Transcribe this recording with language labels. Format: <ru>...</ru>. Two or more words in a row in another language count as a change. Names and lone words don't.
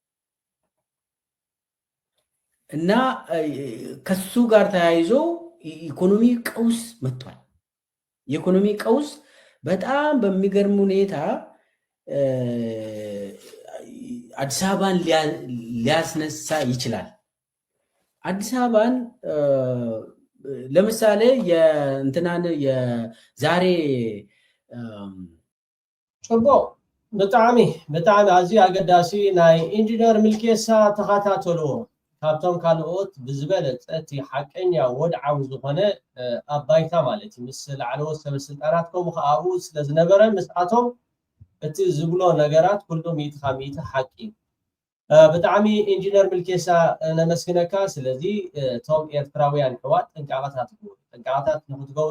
<am>እና ከሱ ጋር ተያይዞ ኢኮኖሚ ቀውስ መጥቷል የኢኮኖሚ ቀውስ በጣም በሚገርም ሁኔታ አዲስ አበባን ሊያስነሳ ይችላል አዲስ አበባን ለምሳሌ የእንትናን የዛሬ</am> <ti>ጮቦ በጣም አዚ አገዳሲ ናይ ኢንጂነር ምልኬሳ ተኻታተልዎ ካብቶም ካልኦት ብዝበለፀት ሓቀኛ ወድዓዊ ዝኾነ ኣባይታ ማለት ምስ ላዕለዎት ሰበስልጣናት ከምኡ ከኣኡ ስለዝነበረ ምስኣቶም እቲ ዝብሎ ነገራት ኩሎም ሚእቲ ሓቂ ብጣዕሚ ኢንጂነር ምልኬሳ ነመስግነካ ስለዚ ቶም ኤርትራውያን ሕዋት ጥንቃቐታት ንክትገብሩ</ti>